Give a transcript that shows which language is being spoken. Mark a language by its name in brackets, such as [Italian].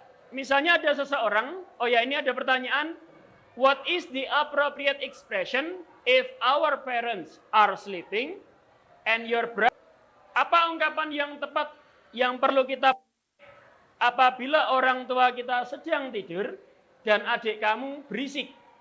[Indonesian] Misalnya ada seseorang. Oh ya, ini ada pertanyaan. [English] What is the appropriate expression if our parents are sleeping and your brother? [Indonesian] Apa ungkapan yang tepat yang perlu kita apabila orang tua kita sedang tidur dan adik kamu berisik?